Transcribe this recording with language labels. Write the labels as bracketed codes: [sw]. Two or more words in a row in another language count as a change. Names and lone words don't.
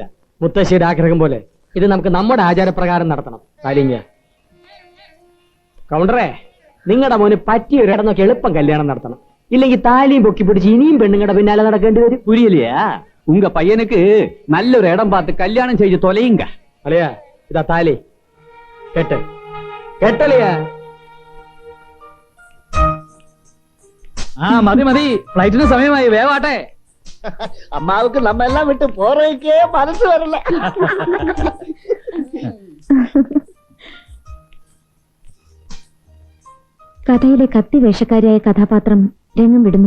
[ml] മുത്തശ്ശിയുടെ ആഗ്രഹം പോലെ ഇത് നമുക്ക് നമ്മുടെ ആചാരപ്രകാരം നടത്തണം. താലിങ്ക കൗണ്ടറേ, നിങ്ങളുടെ മോന് പറ്റിയ ഒരു ഇടന്നൊക്കെ എളുപ്പം കല്യാണം നടത്തണം. ഇല്ലെങ്കിൽ താലിയും പൊക്കി പിടിച്ച് ഇനിയും പെണ്ണുങ്ങളുടെ പിന്നാലെ നടക്കേണ്ടി വരും. [ta] புரியலையா? உங்க பையனுக்கு நல்ல ஒரு இடம் பார்த்து கல்யாணம் செய்து தொலையுங்க. [ml] അളിയാ, ഇതാ താലി കെട്ട്. കെട്ടളിയാ. മതി മതി, ഫ്ലൈറ്റിന് സമയമായി, വേവാട്ടെ. [ta] அம்மாவுக்கு நம்ம எல்லாம் விட்டு போறேக்கே மனசு வரில்ல. [ml] കഥയിലെ കത്തി വേഷക്കാരിയായ കഥാപാത്രം രംഗം വിടുന്നു.